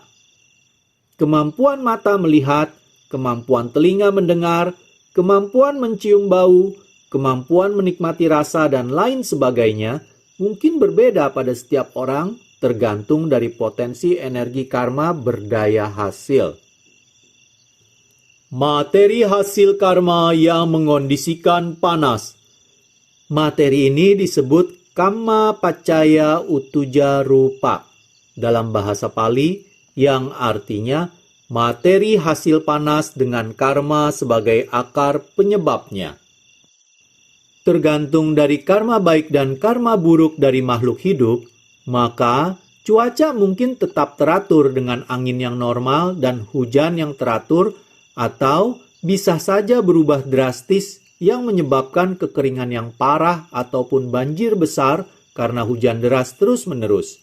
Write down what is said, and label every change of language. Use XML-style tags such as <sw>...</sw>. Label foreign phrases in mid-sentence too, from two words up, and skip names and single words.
<id>Kemampuan mata melihat, kemampuan telinga mendengar, kemampuan mencium bau, kemampuan menikmati rasa, dan lain sebagainya mungkin berbeda pada setiap orang tergantung dari potensi energi karma berdaya hasil. Materi hasil karma yang mengondisikan panas. Materi ini disebut</id> <pi>kamma paccaya uttuja rupa</pi> <id>dalam bahasa Pali, yang artinya materi hasil panas dengan karma sebagai akar penyebabnya. Tergantung dari karma baik dan karma buruk dari makhluk hidup, maka cuaca mungkin tetap teratur dengan angin yang normal dan hujan yang teratur, atau bisa saja berubah drastis yang menyebabkan kekeringan yang parah ataupun banjir besar karena hujan deras terus-menerus.</id>